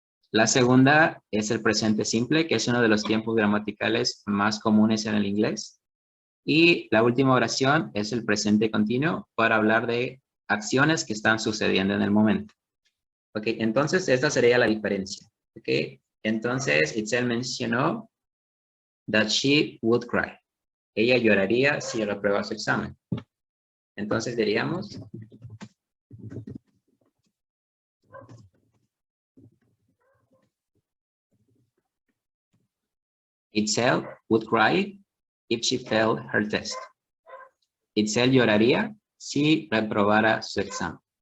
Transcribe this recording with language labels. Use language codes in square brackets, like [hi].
[es] La segunda es el presente simple, que es uno de los tiempos gramaticales más comunes en el inglés. Y la última oración es el presente continuo para hablar de acciones que están sucediendo en el momento. Ok, entonces esta sería la diferencia. Ok, entonces Itzel mencionó [en] that she would cry. [es] Ella lloraría si reprueba su examen. Entonces diríamos [en] Itzel would cry if she failed her test. [es] Itzel lloraría si reprobara su examen.